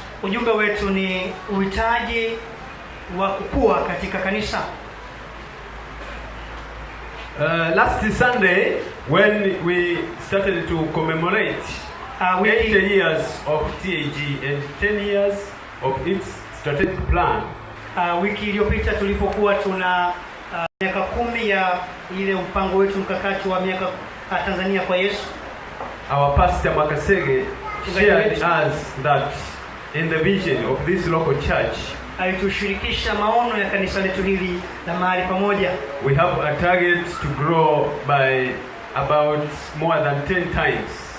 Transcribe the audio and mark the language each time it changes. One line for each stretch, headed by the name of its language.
Swahili: Ujumbe wetu ni uhitaji wa kukua katika kanisa.
English: Last Sunday, when we started to commemorate 80 years of TAG and 10 years of its strategic plan,
Swahili: wiki iliyopita tulipokuwa tuna miaka 10 ya ile mpango wetu mkakati wa miaka Tanzania kwa Yesu,
English: our pastor Makasege shared us that in the vision of this local church,
Swahili: alitushirikisha maono ya kanisa letu hili la mahali pamoja.
English: We have a target to grow by about more than 10 times.